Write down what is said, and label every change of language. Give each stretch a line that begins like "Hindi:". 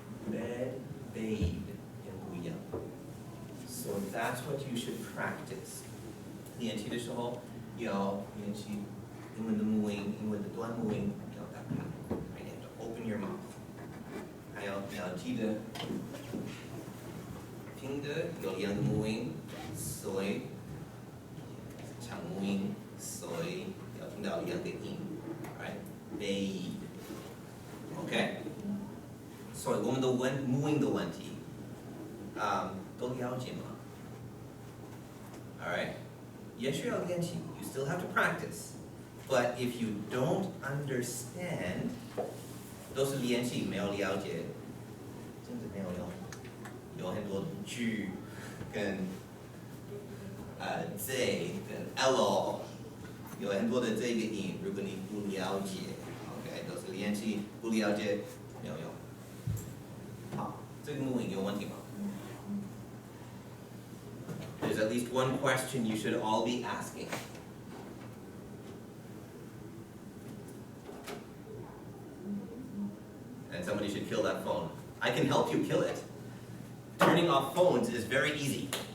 English: Bed, bade
Chinese: 很不一样。
English: So that's what you should practice.
Chinese: 练习的时候要练习英文的母音，英文的短母音要打开 ，right?
English: You have to open your mouth.
Chinese: 还有你要记得听的有两个母音，所以长母音，所以要听到两个音 ，right?
English: Bade. OK?
Chinese: 所以我们的母音的问题，都了解吗 ？Alright. 也需要练习
English: you still have to practice. But if you don't understand,
Chinese: 都是练习没有了解，真的没有用。有很多句跟z 跟 l 有很多的这个音，如果你不了解 ，OK， 都是练习不了解没有用。好，这个母音有问题吗？
English: There's at least one question you should all be asking. And somebody should kill that phone. I can help you kill it. Turning off phones is very easy.